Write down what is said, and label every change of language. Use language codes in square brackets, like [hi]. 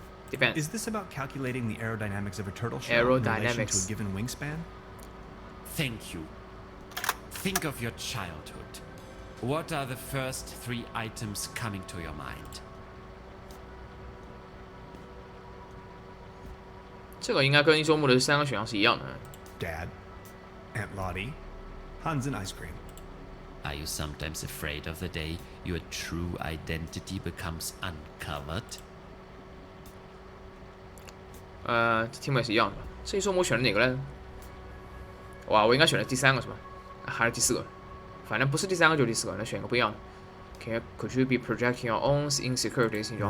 [en] Depends。 Is this about calculating the aerodynamics of a turtle shell in relation to Aerodynamics. a given wingspan? Thank you. Think of your childhood. What are the first 3 items coming to your mind? [zh] 这个应该跟一周末的3个选项是一样的。 [en] Dad, Aunt Lottie, Hansen ice cream. Are you sometimes afraid of the day your true identity becomes uncovered? [zh] 这题目也是一样的。这一周末选的哪个来着？哇，我应该选的第3个是吧？还是第4个？反正不是第3个就是第4个，那选一个不一样的。 [en] Could you be projecting your own insecurities in your